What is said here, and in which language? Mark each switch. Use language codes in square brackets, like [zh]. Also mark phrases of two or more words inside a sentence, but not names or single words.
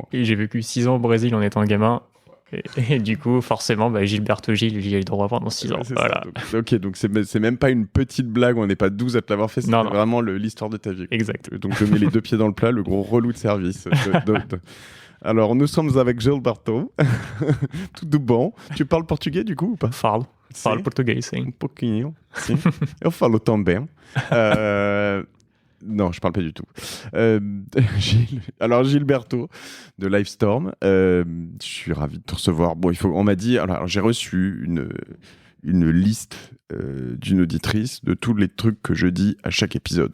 [fr] Et j'ai vécu 6 ans au Brésil en étant gamin. Et du coup, forcément, Gilberto Gilles, j'y ai eu le droit pendant 6 ans. Voilà. Donc c'est même pas une petite blague, on n'est pas 12 à te l'avoir fait, c'est vraiment l'histoire de ta vie. Exact. Donc je mets les 2 pieds dans le plat, le gros relou de service. Alors, nous sommes avec Gilberto. [pt] Tudo bom. [fr] Tu parles portugais du coup ou pas? [pt] Falo português, sim. Un pouquinho, sim. Eu falo também. [fr] Non, je parle pas du tout. Gilberto de Livestorm, je suis ravi de te recevoir. Bon, on m'a dit, alors j'ai reçu une liste d'une auditrice de tous les trucs que je dis à chaque épisode.